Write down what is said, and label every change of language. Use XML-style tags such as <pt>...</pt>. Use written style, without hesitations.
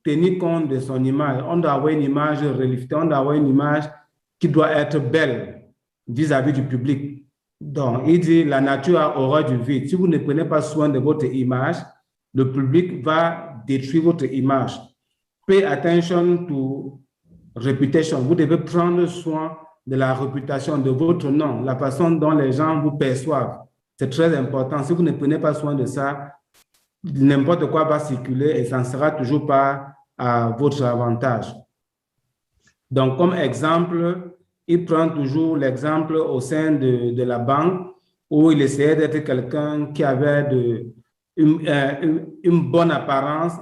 <fr>tenir compte de son image. On doit avoir une image reliftée, on doit avoir une image qui doit être belle vis-à-vis du public. Donc, il dit, la nature a horreur du vide. Si vous ne prenez pas soin de votre image, le public va détruire votre image.</fr> <en>Pay attention to reputation.</en> <fr>Vous devez prendre soin de la réputation, de votre nom, la façon dont les gens vous perçoivent. C'est très important. Si vous ne prenez pas soin de ça, n'importe quoi va circuler et ça ne sera toujours pas à votre avantage. Donc, comme exemple, il prend toujours l'exemple au sein de la banque où il essayait d'être quelqu'un qui avait une bonne apparence.</fr>